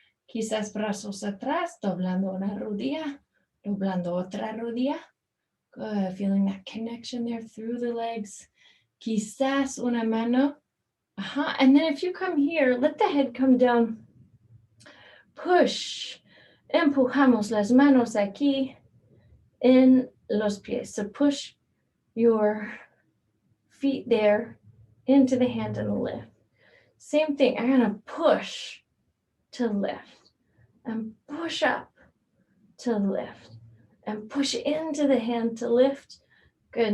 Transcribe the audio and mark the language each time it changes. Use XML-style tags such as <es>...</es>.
<es>Quizás brazos atrás, doblando una rodilla, doblando otra rodilla.</es> <en>Good. Feeling that connection there through the legs.</en> <es>Quizás una mano.</es> <en>And then if you come here, let the head come down. Push.</en> <es>Empujamos las manos aquí en los pies.</es> <en>So push your feet there into the hand and lift. Same thing. I'm going to push to lift and push up to lift and push into the hand to lift. Good.</en>